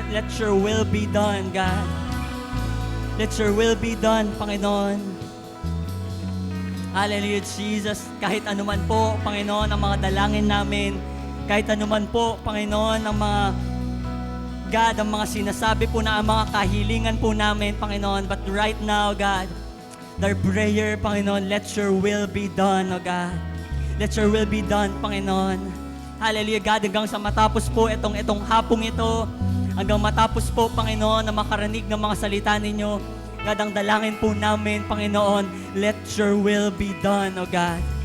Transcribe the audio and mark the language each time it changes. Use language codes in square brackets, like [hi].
[en] Let your will be done, God. Let your will be done, Panginoon. Hallelujah, Jesus. [tl] Kahit anuman po, Panginoon, ang mga dalangin namin, kahit anuman po, Panginoon, ang mga God, ang mga sinasabi po na ang mga kahilingan po namin, Panginoon. [en] But right now, God, their prayer, Panginoon, let your will be done, O God. Let your will be done, Panginoon. [tl] Hallelujah, God, hanggang sa matapos po itong hapong ito, hanggang matapos po, Panginoon, na makarinig ng mga salita ninyo, God, ang dalangin po namin, Panginoon, [en] let your will be done, O God.